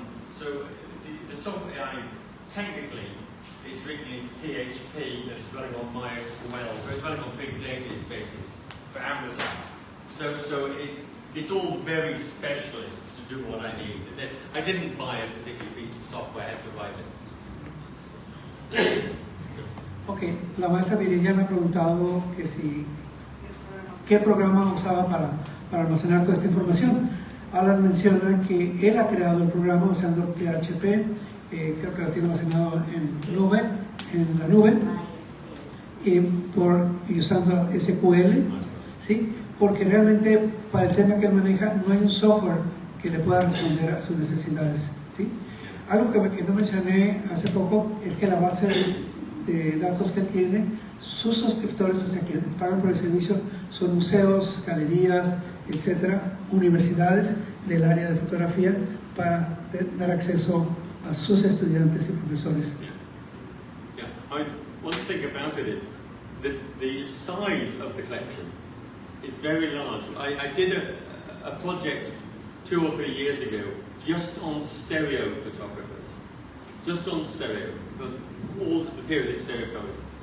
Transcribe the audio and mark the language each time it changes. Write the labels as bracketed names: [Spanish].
[English] So the software, technically, it's written in PHP and it's running on MySQL, so it's running on big databases for Amazon. So it's all very specialist to do what I need. I didn't buy a particular piece of software, I had to write it. [Spanish] Ok, la maestra Viridiana ha preguntado que qué programa usaba para almacenar toda esta información. Alan menciona que él ha creado el programa usando PHP, creo que lo tiene almacenado en la nube, y usando SQL, ¿sí? Porque realmente para el tema que él maneja no hay un software que le pueda responder a sus necesidades, ¿sí? Algo que no mencioné hace poco es que la base de datos que él tiene, sus suscriptores, o sea, quienes pagan por el servicio, son museos, galerías, etcétera, universidades del área de fotografía para dar acceso a sus estudiantes y profesores. [English] Yeah. One thing about it is the size of the collection is very large. I did a project 2 or 3 years ago just on stereo photographers, just on stereo, all the period of stereo photographers.